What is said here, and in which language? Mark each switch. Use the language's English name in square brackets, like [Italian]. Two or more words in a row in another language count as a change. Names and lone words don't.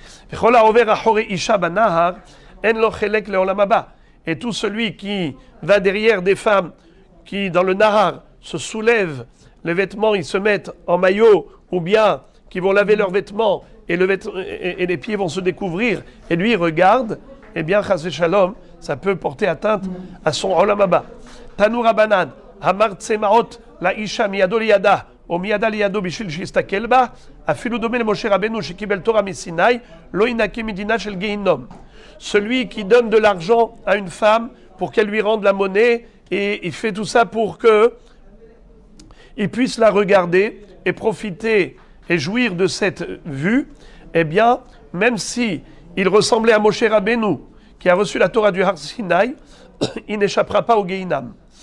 [French] Et tout celui qui va derrière des femmes qui, dans le nahar, se soulèvent les vêtements, ils se mettent en maillot, ou bien qui vont laver leurs vêtements, et les pieds vont se découvrir, et lui il regarde, eh bien, [Hebrew] חס ושלום, [French] ça peut porter atteinte à son [Hebrew] עולם הבא. תנו רבנן, המרצה מעות לאשה מידו לידה, או מידה לידו בשביל שיסתכל בה, אפילו דומה למשה רבנו שקיבל תורה מסיני, לא ינקה מדינה של גיהינום. [French] Celui qui donne de l'argent à une femme pour qu'elle lui rende la monnaie, et il fait tout ça pour que il puisse la regarder et profiter et jouir de cette vue, eh bien, même si il ressemblait à Moshe Rabbeinu, qui a reçu la Torah du Har Sinai, il n'échappera pas au Gehinam.